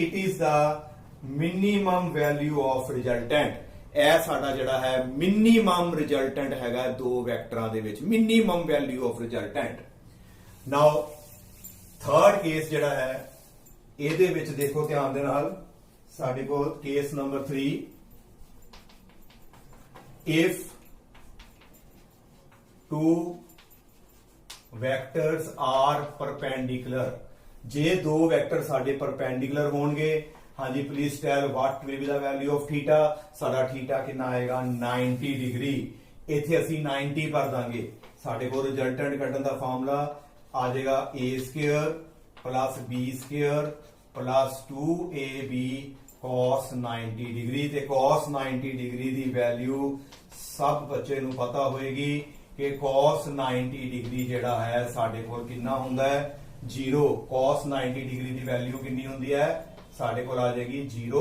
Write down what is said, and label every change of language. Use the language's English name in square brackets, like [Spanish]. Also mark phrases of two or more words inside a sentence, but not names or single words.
[English] And it is the minimum value of resultant. [Punjabi] ਇਹ ਸਾਡਾ ਜਿਹੜਾ ਹੈ [English] minimum resultant [Punjabi] ਹੈਗਾ ਦੋ ਵੈਕਟਰਾਂ ਦੇ ਵਿੱਚ, [English] minimum value of resultant. now third case [Punjabi] ਜਿਹੜਾ ਹੈ ਇਹਦੇ ਵਿੱਚ ਦੇਖੋ ਧਿਆਨ ਦੇ ਨਾਲ, ਸਾਡੇ ਕੋਲ [English] case number 3, if two vectors are perpendicular, [Punjabi] ਜੇ ਦੋ ਵੈਕਟਰ ਸਾਡੇ ਪਰਪੈਂਡੀਕੂਲਰ ਹੋਣਗੇ, ਹਾਂਜੀ [English] please tell what will be the value of theta. [Punjabi] ਸਾਡਾ ਥੀਟਾ ਕਿੰਨਾ ਆਏਗਾ 90 ਡਿਗਰੀ। ਇੱਥੇ ਅਸੀਂ 90 ਭਰ ਦਾਂਗੇ, ਸਾਡੇ ਕੋਲ ਰਿਜ਼ਲਟੈਂਟ ਕੱਢਣ ਦਾ ਫਾਰਮੂਲਾ ਆ ਜਾਏਗਾ [English] a² plus b² plus 2ab cos 90 [Punjabi] ਡਿਗਰੀ। ਤੇ cos 90 ਡਿਗਰੀ ਦੀ ਵੈਲਿਊ ਸਭ ਬੱਚੇ ਨੂੰ ਪਤਾ ਹੋਏਗੀ ਕਿ cos 90 ਡਿਗਰੀ ਜਿਹੜਾ ਹੈ ਸਾਡੇ ਕੋਲ ਕਿੰਨਾ ਹੁੰਦਾ ਹੈ 0। cos 90 ਡਿਗਰੀ ਦੀ ਵੈਲਿਊ ਕਿੰਨੀ ਹੁੰਦੀ ਹੈ, ਸਾਡੇ ਕੋਲ ਆ ਜਾਏਗੀ 0।